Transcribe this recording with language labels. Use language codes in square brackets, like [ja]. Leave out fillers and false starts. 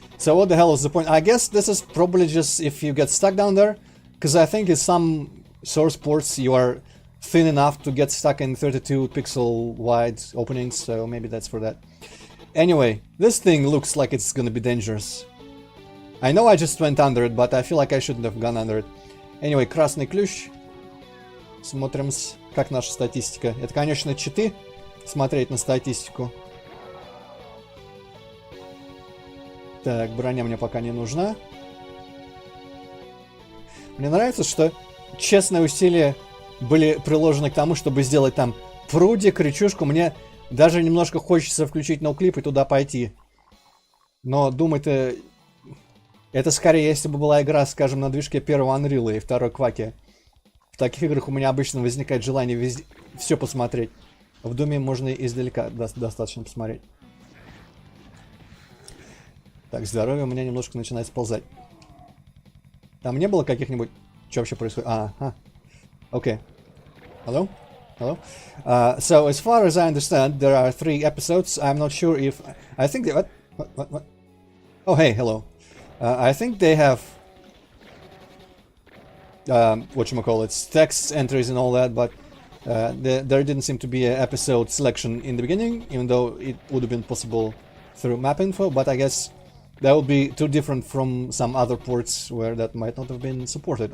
[en] So what the hell is the point? I guess this is probably just if you get stuck down there, because I think in some source ports you are thin enough to get stuck in 32 pixel wide openings, so maybe that's for that. Anyway, this thing looks like it's gonna be dangerous. I know I just went under it, but I feel like I shouldn't have gone under it. Anyway, [ru] красный ключ. Смотрим, как наша статистика. Это, конечно, читы, смотреть на статистику. Так, броня мне пока не нужна. Мне нравится, что честные усилия были приложены к тому, чтобы сделать там прудик, речушку. Мне даже немножко хочется включить ноуклип и туда пойти. Но думаю, это скорее, если бы была игра, скажем, на движке первого Unreal и второй Кваки. В таких играх у меня обычно возникает желание везде все посмотреть. В Думе можно издалека достаточно посмотреть. Так, здоровье у меня немножко начинает сползать. Там не было каких-нибудь... Что вообще происходит? Ага. [en] Okay. Hello? So, as far as I understand, there are 3 episodes. I'm not sure if... I think they... What? Oh, hey, hello. I think they have... whatchamacallit, text entries and all that, but there didn't seem to be an episode selection in the beginning, even though it would have been possible through map info, but I guess that would be too different from some other ports where that might not have been supported.